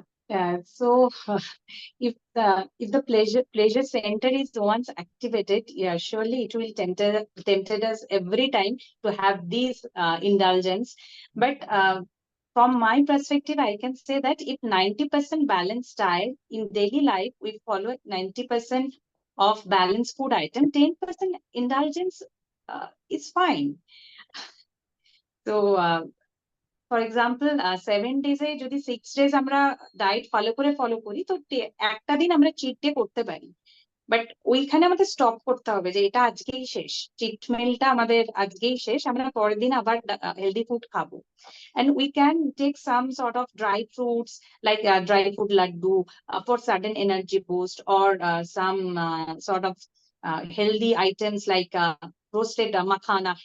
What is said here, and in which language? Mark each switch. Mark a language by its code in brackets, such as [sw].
[en] Uh, so if the pleasure center is once activated, yeah, surely it will tempted us every time to have these indulgence. But from my perspective, I can say that if 90% balanced diet in daily life, we follow 90% of balanced food item, 10% indulgence is fine. [bn] So for example 7 ডেজে যদি 6 days আমরা diet follow করি, তো একটা দিন আমরা cheat day করতে পারি। But ওইখানে আমাদের স্টপ করতে হবে যে এটা আজকেই শেষ, চিট মিলটা আমাদের আজকেই শেষ, আমরা পরের দিন আবার হেলদি ফুড খাবো। [en] And we can take some sort of dry fruits like dry fruit laddu for sudden energy boost, or some sort of healthy items like roasted makhana.